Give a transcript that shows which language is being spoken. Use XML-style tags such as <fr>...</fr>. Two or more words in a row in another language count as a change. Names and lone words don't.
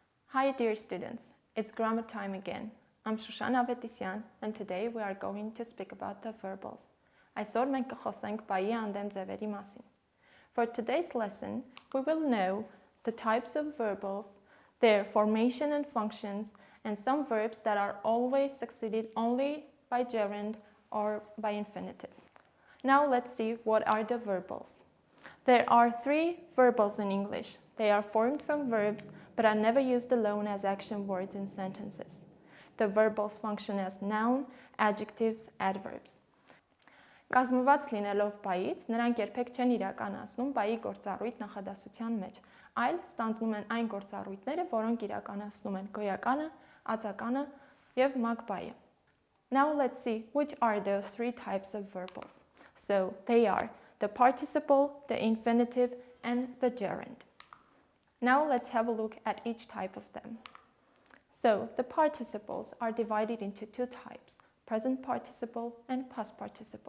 <en>Hi dear students, it's grammar time again. I'm Shoshana Vetisyan and today we are going to speak about the verbals.</en> <hy>Այսօր մենք կխոսենք բայի անդեմ ձևերի մասին.</hy> <en>For today's lesson, we will know the types of verbals, their formation and functions, and some verbs that are always succeeded only by gerund or by infinitive. Now let's see what are the verbals. There are 3 verbals in English. They are formed from verbs but are never used alone as action words in sentences. The verbals function as noun, adjectives, adverbs.</en> <hy>Կազմված լինելով բայից, նրանք երբեք չեն իրականացնում բայի գործառույթ նախադասության մեջ, այլ ստանձնում են այն գործառույթները, որոնք իրականացնում են գոյականը, ածականը եւ մագ բայը.</hy> <en>Now let's see which are those 3 types of verbals. So they are the participle, the infinitive, and the gerund. Now let's have a look at each type of them. So the participles are divided into 2 types, present participle and past participle.</en>